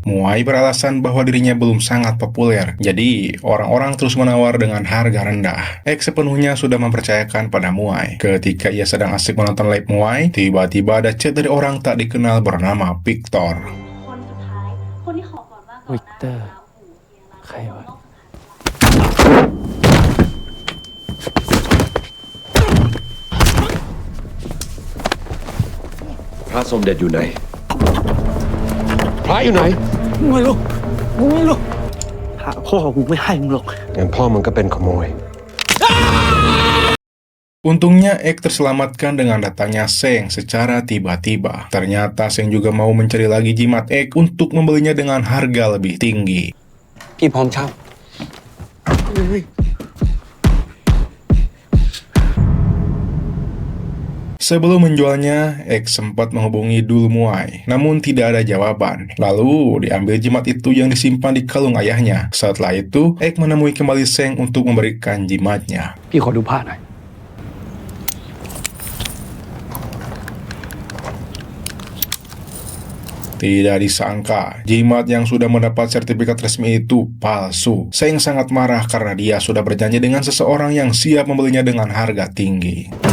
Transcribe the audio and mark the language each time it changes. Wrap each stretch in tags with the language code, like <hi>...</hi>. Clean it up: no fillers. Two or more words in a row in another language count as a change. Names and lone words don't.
<id>Muay beralasan bahwa dirinya belum sangat populer, jadi orang-orang terus menawar dengan harga rendah. Ek sepenuhnya sudah mempercayakan pada Muay. Ketika ia sedang asik menonton live Muay, tiba-tiba ada chat dari orang tak dikenal bernama Victor.</id> <th>Victor ใครวะ พระสมเด็จอยู่ไหน พระอยู่ไหน ไม่รู้หาพ่อกูไม่ให้มึงหรอก งั้นพ่อมึงก็เป็นขโมย</th> <id>Untungnya Ek terselamatkan dengan datangnya Seng secara tiba-tiba. Ternyata Seng juga mau mencari lagi jimat Ek untuk membelinya dengan harga lebih tinggi.</id> <th>พี่พร้อมเช่า</th> <id>Sebelum menjualnya, Ek sempat menghubungi Dul Muay, namun tidak ada jawaban. Lalu diambil jimat itu yang disimpan di kalung ayahnya. Setelah itu, Ek menemui kembali Seng untuk memberikan jimatnya.</id> <th>พี่ขอดูผ้าหน่อย</th> <id>Tidak disangka, jimat yang sudah mendapat sertifikat resmi itu palsu. Seng sangat marah karena dia sudah berjanji dengan seseorang yang siap membelinya dengan harga tinggi.</id>